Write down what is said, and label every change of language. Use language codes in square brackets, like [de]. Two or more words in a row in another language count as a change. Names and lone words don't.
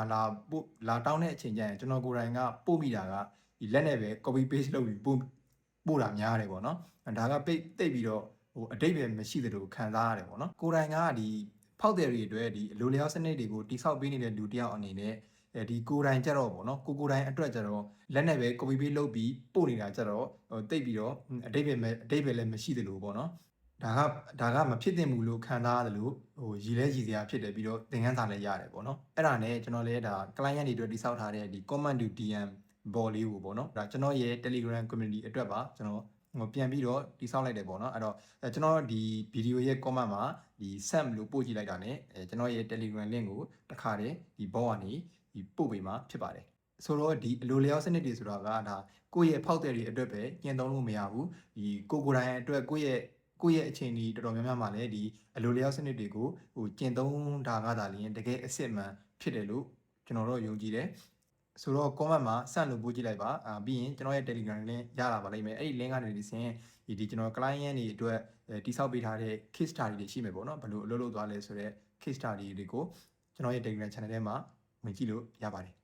[my] လာတောင်းတဲ့အချိန်ကျရင်ကျွန်တော်ကိုယ်တိုင်ကပို့မိတာကဒီလက်နဲ့ပဲ [en] copy paste [my] လုပ်ပြီးပို့တာများတယ်ပေါ့နော်ဒါကတိတ်ပြီးတော့အတိတ်ပဲမရှိသလိုခံစားရတယ်ပေါ့နော်ကိုယ်တိုင်ကဒီဖောက်တယ်တွေအတွက်ဒီအလိုလျောက်စနစ်တွေကိုတိဆောက်ပေးနေတဲ့လူတစ်ယောက်အနေနဲ့ဒီကိုယ်တိုင်ကြတော့ပေါ့နော်ကိုယ်တိုင်အတွက်ကြတော့လက်နဲ့ပဲ [en] copy paste [my] လုပ်ပြီးပို့နေတာကြတော့တိတ်ပြီးတော့အတိတ်ပဲလည်းမရှိသလိုပေါ့နော်ဒါကမဖြစ်သင့်ဘူးလို့ခံစားရတယ်လို့ရည်လဲရည်စရာဖြစ်တယ်ပြီးတော့သင်ခန်းစာလည်းရတယ်ပေါ့နော်အဲ့ဒါနဲ့ကျွန်တော်လည်းဒါ client တွေအတွက်တိဆောက်ထားတဲ့ဒီ [en] comment to DM [my] ဘော်လေးကိုပေါ့နော်ဒါကျွန်တော်ရဲ့ Telegram community အတွက်ပါကျွန်တော်ပြန်ပြီးတော့တိဆောက်လိုက်တယ်ပေါ့နော်အဲ့တော့ကျွန်တော်ဒီဗီဒီယိုရဲ့ comment မှာဒီ send လို့ပို့ကြည့်လိုက်တာ ਨੇ ကျွန်တော်ရဲ့ Telegram link ကိုတခါတည်းဒီဘောကနေဒီပို့ပေးမှာဖြစ်ပါတယ်ဆိုတော့ဒီအလိုလျောက်စနစ်တွေဆိုတာကဒါကိုယ့်ရဲ့ဖောက်သည်တွေအတွက်ပဲ ကျင့်သုံးလို့မရဘူးဒီကိုယ်တိုင်အတွက်ကိုယ့်ရဲ့အချိန်ကြီးတော်တော်များများမှာလည်းဒီအလိုလျောက်စနစ်တွေကိုကျင့်သုံးတာကသာလျှင်တကယ်အစ်စ်မှန်ဖြစ်တယ်လို့ကျွန်တော်တို့ယုံကြည်တယ်ဆိုတော့ comment မှာစလို့ပို့ကြည့်လိုက်ပါပြီးရင်ကျွန်တော်ရဲ့ Telegram link ရလာပါလိမ့်မယ်အဲ့ဒီ link ကနေဒီစင်ဒီကျွန်တော် client တွေအတွက်တိဆောက်ပေးထားတဲ့ [en] case study [my] တွေရှိမယ်ပေါ့နော်ဘယ်လိုအလုပ်လုပ်သွားလဲဆိုတော့ [en] case study [my] တွေကိုကျွန်တော်ရဲ့ Telegram channel ထဲမှာဝင်ကြည့်လို့ရပါတယ်